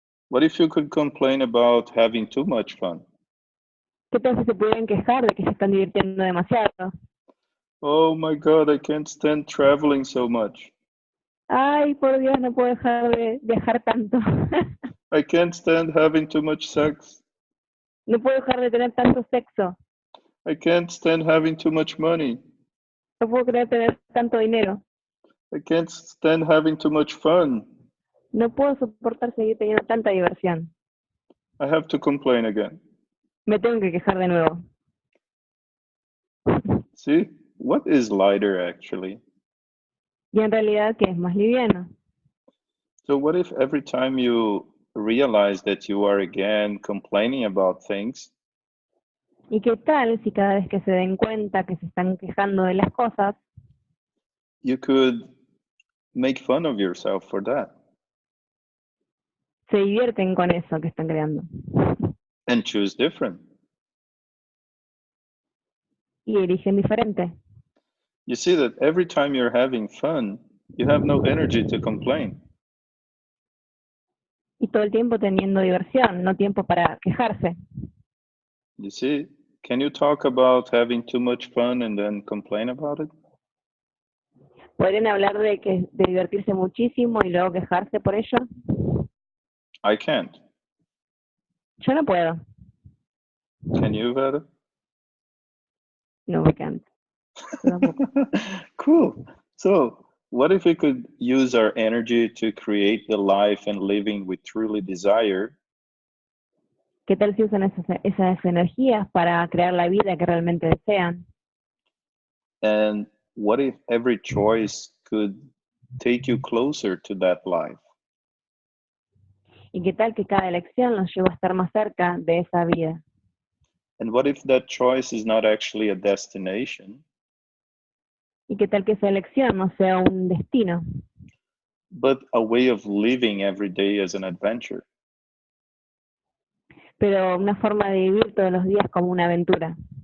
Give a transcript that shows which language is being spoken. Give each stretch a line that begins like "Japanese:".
English: What if you could complain about having too much fun?
Spanish: ¿Qué tal si se pudieran quejar de que se están divirtiendo demasiado?
English: Oh my God, I can't stand traveling so much.
Spanish: Ay, por Dios, no puedo dejar de viajar tanto.
English: I can't stand having too much sex.
Spanish: No puedo dejar de tener tanto sexo.
English: I can't stand having too much money.
Spanish: No puedo creer tener tanto dinero.
English: I can't stand having too much fun.
Spanish: No puedo soportar seguir teniendo tanta diversión.
English: I have to complain again.
Spanish: Me tengo que quejar de nuevo.
English: See, what is lighter actually?
Spanish: Y en realidad, ¿qué es más liviano?
English: So what if every time you realize that you are again complaining about things,
Spanish: ¿Y qué tal si cada vez que se den cuenta que se están quejando de las cosas,
English: you could make fun of yourself for that
Spanish: se divierten con eso que están creando?
English: and choose different?
Spanish: Y eligen diferente.
English: You see that every time you're having fun, you have no energy to complain.
Spanish: Y todo el tiempo teniendo diversión, no tiempo para quejarse.
English: You see, can you talk about having too much fun and then complain about it?
Spanish: ¿Podrían hablar de divertirse muchísimo y luego quejarse por ello?
English: I can't.
Spanish: Yo no puedo.
English: Can you, Vera? No, we can't.
Spanish: Yo tampoco.
English: Cool. So, what if we could use our energy to create the life and living we truly desire?
Spanish: ¿Qué tal si usan esas energías para crear la vida que realmente desean?
English: And what if every choice could take you closer to that life?
Spanish: ¿Y qué tal que cada elección los lleva a estar más cerca de esa vida?
English: And what if that choice is not actually a destination,
Spanish: ¿Y qué tal que esa elección no sea un destino,
English: but a way of living every day as an adventure?
Spanish: pero una forma de vivir todos los días como una aventura?